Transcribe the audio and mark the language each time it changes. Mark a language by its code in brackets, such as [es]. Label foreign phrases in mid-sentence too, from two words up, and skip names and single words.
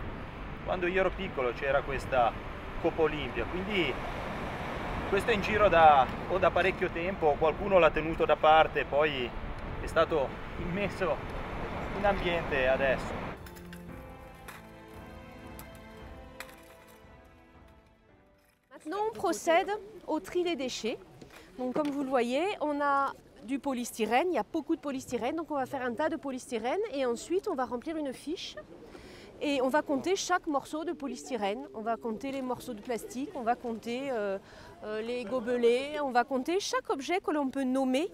[it] Quando io ero piccolo c'era questa Coppa Olimpia, quindi questo è in giro da parecchio tempo, qualcuno l'ha tenuto da parte e poi è stato immesso in ambiente adesso. [fr] Maintenant, on procède au tri des déchets. Donc, comme vous le voyez, on a du polystyrène, il y a beaucoup de polystyrène, donc on va faire un tas de polystyrène et ensuite on va remplir une fiche et on va compter chaque morceau de polystyrène, on va compter les morceaux de plastique, on va compter les gobelets, on va compter chaque objet que l'on peut nommer.